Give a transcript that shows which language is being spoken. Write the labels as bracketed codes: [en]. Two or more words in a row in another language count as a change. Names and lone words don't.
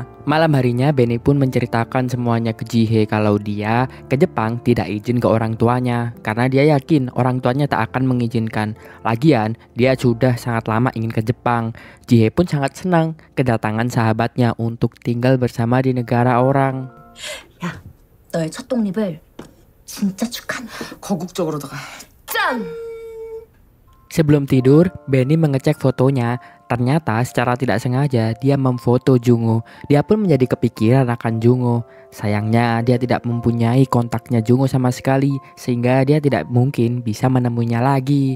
[id] Malam harinya Benny pun menceritakan semuanya ke Jihye kalau dia ke Jepang tidak izin ke orang tuanya karena dia yakin orang tuanya tak akan mengizinkan. Lagian dia sudah sangat lama ingin ke Jepang. Jihye pun sangat senang kedatangan sahabatnya untuk tinggal bersama di negara orang. [ko] 야, 너의 첫 독립을 진짜 축하한다. 거국적으로다가 짠! [id] Sebelum tidur, Benny mengecek fotonya. Ternyata secara tidak sengaja dia memfoto Jungo. Dia pun menjadi kepikiran akan Jungo. Sayangnya dia tidak mempunyai kontaknya Jungo sama sekali, sehingga dia tidak mungkin bisa menemuinya lagi.